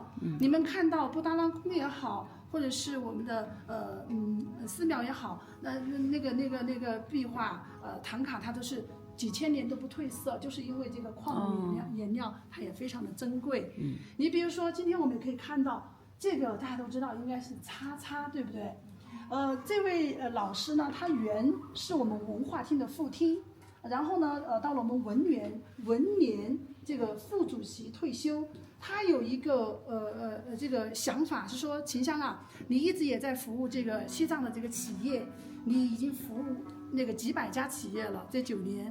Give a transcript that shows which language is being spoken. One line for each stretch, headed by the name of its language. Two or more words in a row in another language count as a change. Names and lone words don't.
Chinese: 你們看到布達拉宮也好，或者是我們的寺廟也好，那個壁畫唐卡它都是幾千年都不褪色，就是因為這個礦物顏料它也非常的珍貴。你比如說今天我們也可以看到。這個大家都知道應該是叉叉，對不對？這位老師呢，他原是我們文化廳的副廳，然後呢，到了我們文聯這個副主席退休，他有一個這個想法是說，秦香啊，你一直也在服務這個西藏的這個企業，你已經服務那個幾百家企業了，這9年。